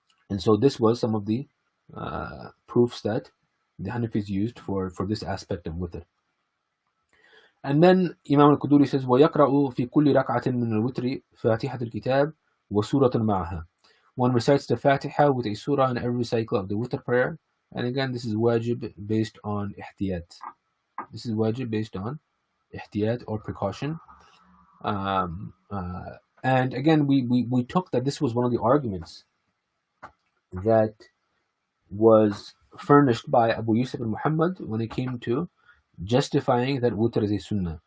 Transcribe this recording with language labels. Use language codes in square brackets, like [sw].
[en] And so this was some of the proofs that the Hanafis used for this aspect of witr. And then Imam al-Quduri says, [ar] وَيَقْرَأُ فِي كُلِّ رَكْعَةٍ مِنَ الْوِتْرِ فَاتِحَةَ الْكِتَابِ وَسُورَةٌ مَعَهَا. [en] One recites the Fatiha with a surah in every cycle of the witr prayer. And again, this is wajib based on ihtiyat. This is wajib based on ihtiyat or precaution. And again, we took that this was one of the arguments that was furnished by Abu Yusuf al-Muhammad when it came to justifying that witr is a sunnah.